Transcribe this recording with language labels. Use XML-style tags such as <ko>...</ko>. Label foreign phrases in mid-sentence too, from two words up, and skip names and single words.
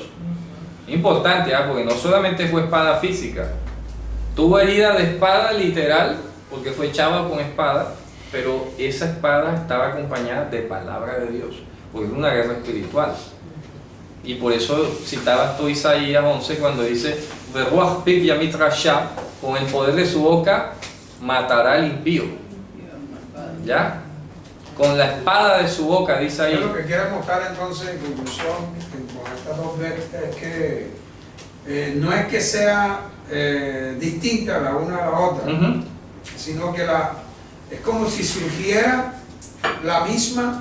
<es>Importante, porque no solamente fue espada física. Tuvo herida de espada literal, porque fue echada con espada, pero esa espada estaba acompañada de palabra de Dios, porque es una guerra espiritual. Y por eso citabas tú Isaías 11 cuando dice,</es> <he>"Veruach piv yamit rasha",</he> <es>con el poder de su boca matará al impío. ¿Ya? Con la espada de su boca, dice ahí. Yo lo que quiero mostrar entonces en conclusión con estas dos bestias es que no es que sea distinta la una a la otra, sino que es como si surgiera la misma,</es>